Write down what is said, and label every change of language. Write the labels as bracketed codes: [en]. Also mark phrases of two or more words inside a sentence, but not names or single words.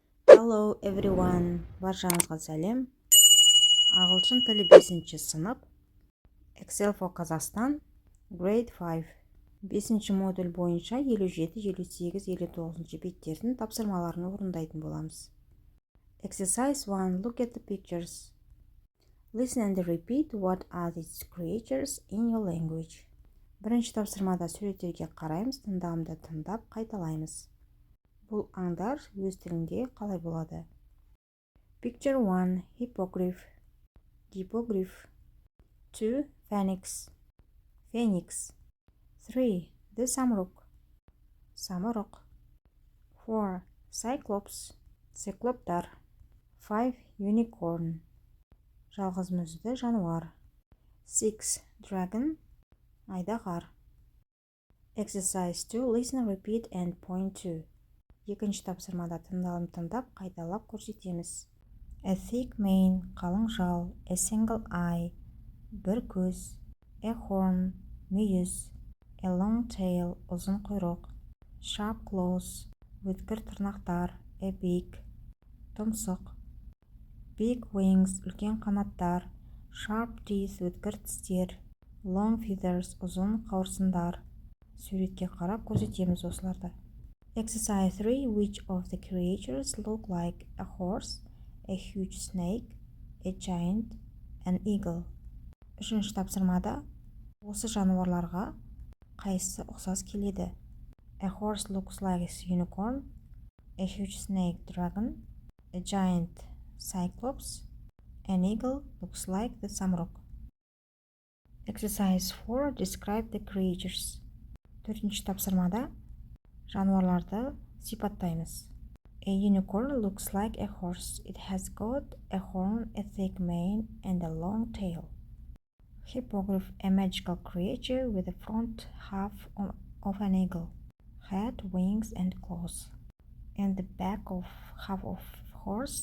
[en] Hello everyone, [kk] баршаңызға сәлем. Ағылшын тілі 5-ші сынып, Excel for Kazakhstan, Grade 5. 5-ші модуль бойынша 57, 58, 59 беттердің тапсырмаларын орындайтын боламыз. [en] Exercise 1. Look at the pictures. Listen and repeat what are these creatures in your language. [kk] Бірінші тапсырмада суреттерге қараймыз, тыңдамды тыңдап қайталаймыз. Бұл аңдар өз тілінде қалай болады? [en] Picture 1. Hippogriff. Hippogriff. 2. Phoenix. Phoenix. 3. The Samuruk. Samuruk. 4. Cyclops. Cycloptar. 5. Unicorn. [kk] Жалғыз мүзді жануар. [en] 6. Dragon. Айдағар. Exercise 2. Listen, repeat and point to. [kk] Екінші тапсырмада тыңдап қайталап көрсетеміз. [en] A thick mane, [kk] қалың жал. [en] A single eye, [kk] бір көз. [en] A horn, мүйіз. A long tail, [kk] ұзын құйрық. [en] Sharp claws, [kk] өткір тырнақтар. [en] A beak, тұмсық. Big wings, [kk] үлкен қанаттар. [en] Sharp teeth, [kk] өткір тістер. [en] Long feathers, [kk] ұзын қауырсындар. Суретке қарап көрсетеміз осыларды. [en] Exercise 3. Which of the creatures look like a horse, a huge snake, a giant, an eagle? [kk] Үшінші тапсырмада осы жануарларға қайсысы ұқсас келеді? [en] A horse looks like a unicorn, a huge snake, dragon, a giant, cyclops, an eagle looks like the samuruk. Exercise 4. Describe the creatures. [kk] Төртінші тапсырмада жануарларды сипаттаймыз. [en] A unicorn looks like a horse. It has got a horn, a thick mane, and a long tail. Hippogriff, a magical creature with the front half of an eagle, head, wings, and claws, and the back of half of horse.